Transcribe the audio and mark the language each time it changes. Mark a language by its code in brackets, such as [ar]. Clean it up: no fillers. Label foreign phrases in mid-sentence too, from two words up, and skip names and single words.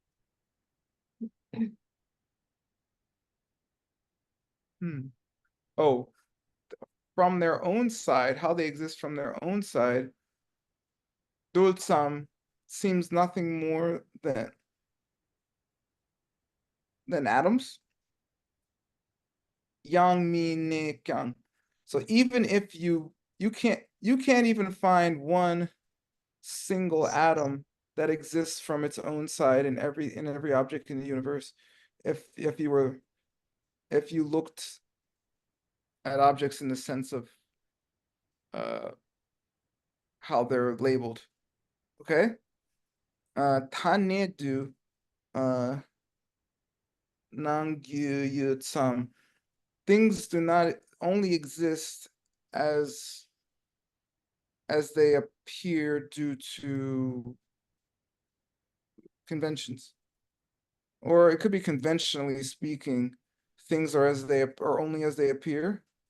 [en] oh, from their own side, how they exist from their own side, dulsam seems nothing more than atoms. [bo] Yang mi ne kyang. [en] So even if you can't even find one single atom that exists from its own side in every object in the universe. If you looked at objects in the sense of how they're labeled. [bo] Okay? Tanedu nangyu yutsam. [en] Things do not only exist as they appear due to conventions. Or it could be conventionally speaking, things are only as they appear.